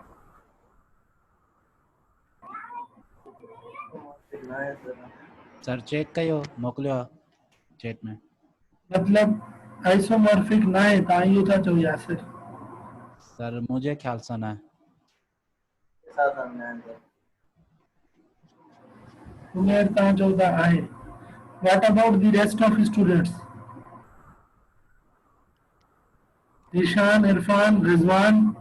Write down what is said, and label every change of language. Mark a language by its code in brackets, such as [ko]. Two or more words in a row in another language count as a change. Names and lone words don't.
[sd] सर चेक कयो मोकिलियो चैट में। [hi] मतलब आइसोमॉर्फिक ना है, [sd] तव्हां इहो था चओ यासिर? [hi] सर मुझे ख्याल से ना है। [sd] उमेर तव्हां चओ था आहे। [en] What about the rest of students? ईशान, इरफान, रिजवान?